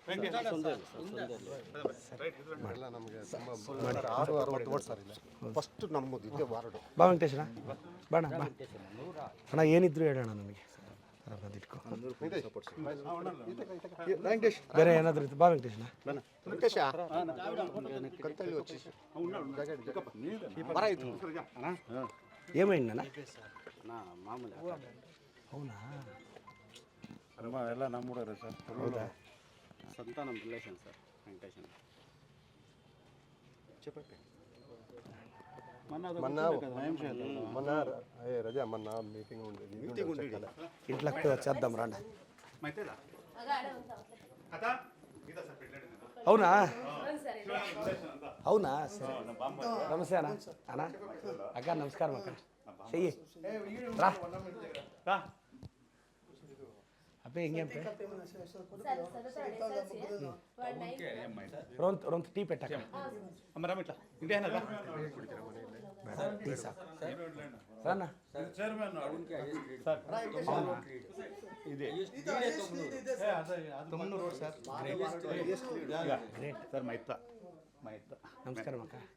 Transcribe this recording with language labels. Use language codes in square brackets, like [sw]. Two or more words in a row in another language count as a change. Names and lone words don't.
[kn] ಫಸ್ಟ್ ನಮ್ಮದು ವಾರ್ಡು. ಬಾ ವೆಂಕಟೇಶಣ್ಣ, ಬಾಣ ಬಾ ಅಣ್ಣ, ಏನಿದ್ರು ಹೇಳೋಣ ನನಗೆ. ಇಟ್ಕೊ ಬೇರೆ ಏನಾದರೂ ಇತ್ತು? ಬಾ ವೆಂಕಟೇಶಣ್ಣ. [te] ఏమైందన్నా? అవునా? [kn] ಎಲ್ಲ ನಮ್ಮ ಹುಡುಗರು ಸರ್. ಹೌದಾ? ಸಂತಾನಂ ರಿಲೇಷನ್ ಸರ್ ವೆಂಕಟೇಶನ್. [te] రజా మొన్న మీటింగ్ ఉండేది. ఇంట్లోకి వచ్చేద్దాం రండి. అవునా? అవునా? సరే. నమస్తే అన్న. అన్న అక్క నమస్కారం అక్క. చెయ్యి రా. [kn] ಅಪ್ಪೆ ಹೆಂಗೆ ಅಪ್ಪೆ? ರೊಂದು ಟೀ ಪೆಟ್ಟಕ್ಕ. ಟೀ ಸಾಕು ಸಣ್ಣ. ನಮಸ್ಕಾರ ಅಕ್ಕ.